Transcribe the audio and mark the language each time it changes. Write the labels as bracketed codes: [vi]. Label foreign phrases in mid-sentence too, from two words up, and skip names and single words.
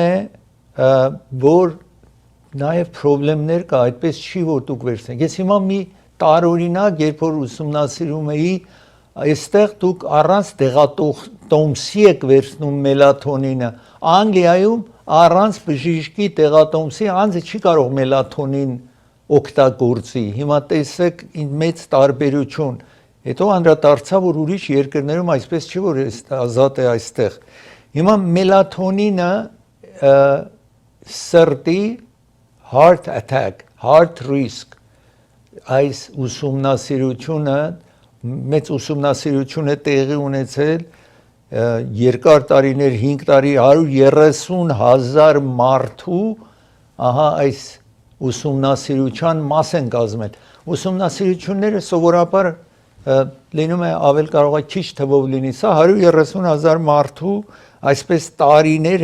[hy] է որ նաև խնդիրներ կա այդպես չի որ դուք վերցնեք ես հիմա մի տարօրինակ երբ որ ուսումնասիրում էի այստեղ դուք առանց տեղատոմսի եք վերցնում մելատոնինը Անգլիայում առանց բժշկի տեղատոմսի անձը չի կարող մելատոնին օգտագործի հիմա տեսեք մեծ տարբերություն հետո անդրադարձա որ ուրիշ երկրներում այսպես չի որ ազատ է այստեղ հիմա մելատոնինը սրտի [en] heart attack heart risk [hy] այս ուսումնասիրությունը մեծ ուսումնասիրություն է տեղի ունեցել երկար տարիներ 5 տարի 130,000 մարդու ահա այս ուսումնասիրության մաս են կազմել ուսումնասիրությունները սովորաբար լինում է ավել կարող է քիչ թվով լինի սա 130,000 մարդու այսպես տարիներ